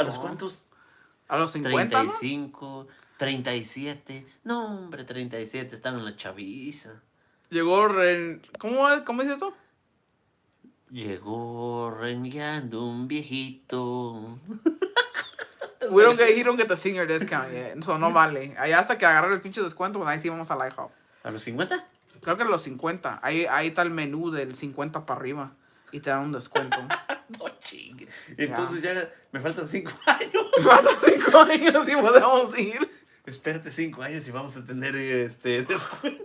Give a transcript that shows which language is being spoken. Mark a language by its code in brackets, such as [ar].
[es] ¿A los cuántos? A los 50, 35, 37. No, hombre, 37. Están en la chaviza. ¿no? Llegó ¿Cómo dice eso? Llegó renegando un viejito. [en] We don't get the senior discount yet. [es] So no vale. Allá hasta que agarrar el pinche descuento, pues ahí sí vamos al IHOP. ¿A los 50? Creo que a los 50. Ahí está el menú del 50 para arriba. Y te dan un descuento. No chingue. Entonces ya me faltan 5 años. Faltan 5 años y podemos ir. Espérate 5 años y vamos a tener descuento.